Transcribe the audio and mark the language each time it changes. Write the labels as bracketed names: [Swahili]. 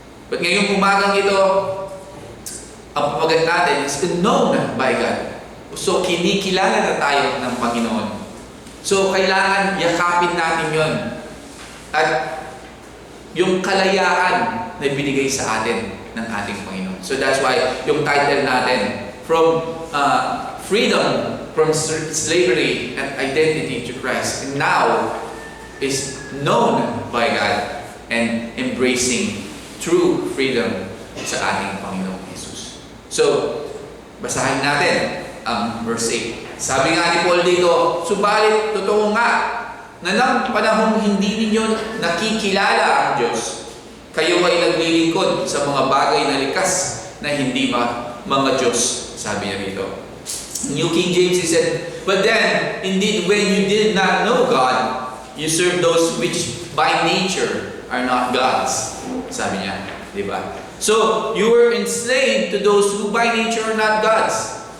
[Filipino] But ngayong umagang ito, ang pamagat natin [English] is known by God. [Filipino] So, kinikilala na tayo ng Panginoon. So, kailangan yakapin natin yon. At yung kalayaan na binigay sa atin ng ating Panginoon. [English] So, that's why [Filipino] yung title natin, [English] From Freedom from Slavery and Identity to Christ, and now is known by God and embracing true freedom [Filipino] sa ating Panginoong Jesus. So, basahin natin ang verse 8. Sabi nga ni Paul dito, subalit totoo nga na ng panahong hindi ninyo nakikilala ang Diyos, kayo ay naglilingkod sa mga bagay na likas na hindi mga Diyos. Sabi niya rito. [English] New King James, he said, but then, indeed, when you did not know God, you served those which by nature are not gods. [Filipino] Sabi niya, di ba? [English] So, you were enslaved to those who by nature are not gods.